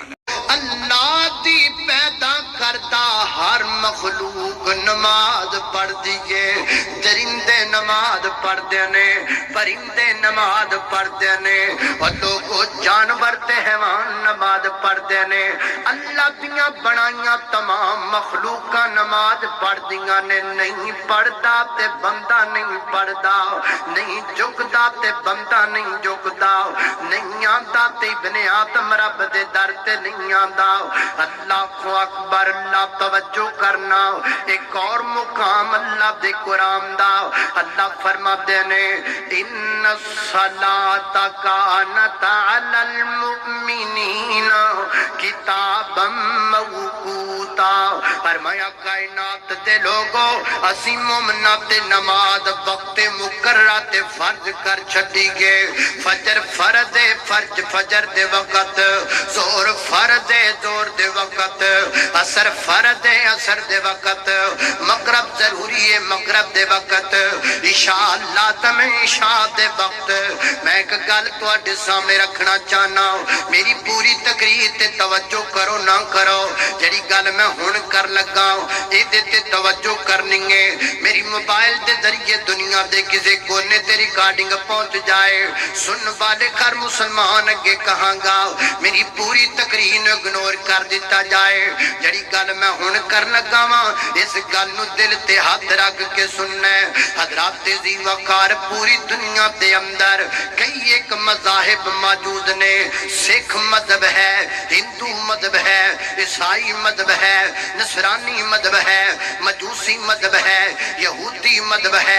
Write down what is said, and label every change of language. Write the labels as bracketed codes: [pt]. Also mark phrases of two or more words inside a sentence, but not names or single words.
[pa] اللہ دی پیدا کرتا ہر مخلوق نماز پڑھ دیئے، درندے نماز پڑھ دینے، پرندے نماز پڑھ دینے، اور لوگوں جانور تے حیوان نماز پڑھ دینے۔ اللہ دیاں بنائیاں تمام مخلوقاں نماز پڑھ دیاں نے، نہیں پڑھدا تے بندہ نہیں پڑھدا، نہیں جھکدا تے بندہ نہیں جھکدا، نہیں آندا تے ابن آدم رب دے در تے نہیں آندا۔ اللہ کو اکبر، اللہ توجہ کرنا، ایک اور مقام اللہ دے قرآن دا۔ اللہ فرما دینے [ar] ان الصلاۃ کانت علی المؤمنین کتابا موقوتا۔ [pa] فرمایا کائنات دے لوگوں اسی مومناں تے نماز وقت مقررہ تے فرض کر چھڈی گے۔ فجر فرض ہے، فجر دے وقت، زور فرض ہے، زور دے وقت، عصر فرض ہے، عصر دے وقت، مغرب ضروری ہے، مغرب دے وقت، عشاء لازم ہے، عشاء دے وقت۔ میں ایک گل تواڈے سامنے رکھنا چاہنا، میری پوری تقریر تے توجہ کرو نہ کرو، جڑی گل میں ہن کر لگا اے تے توجہ کرنی ہے۔ میری موبائل دے ذریعے دنیا دے کسے کونے تے ریکارڈنگ پہنچ جائے، سن والے ہر مسلمان اگے کہاں گا میری پوری تقریر اگنور کر دیتا جائے۔ جڑی گل میں ہن کر لگا وا اس گل نو دل تے ہاتھ رکھ کے سننا ہے۔ حضرات ذی وقار پوری دنیا دے اندر کئی ایک مذاہب موجود نے، سکھ مذہب ہے، ہندو مذہب ہے، عیسائی مذہب ہے، نصرانی مذہب ہے، مجوسی مذہب ہے، یہودی مذہب ہے۔